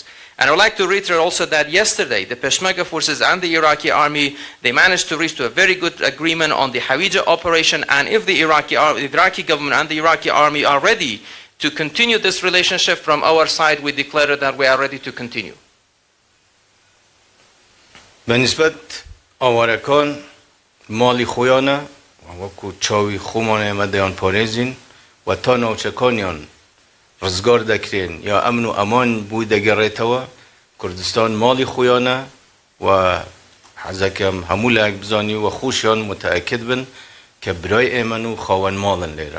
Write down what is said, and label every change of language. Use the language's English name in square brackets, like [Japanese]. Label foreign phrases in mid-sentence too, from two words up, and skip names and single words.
[English] And I would like to reiterate also that yesterday the Peshmerga forces and the Iraqi army, they managed to reach to a very good agreement on the Hawija operation, and if the Iraqi government and the Iraqi army are ready to continue this relationship, from our side we declare that we are ready to continue. [Central Kurdish] بالنسبة آوارکان مالی خویانه وەکو چاوی خۆمان ئێمە دەیان پارێزین و تا ناوچەکانیان ڕزگار دەکرێن یا ئەمن و ئەمان بووی دەگەڕێتەوە. کوردستان ماڵی خۆیانە و حەزەکەم هەموو لایەک بزانی و خۆشیان متەئەکد بن کە برای ئێمەن و خاوەن ماڵن لێرە.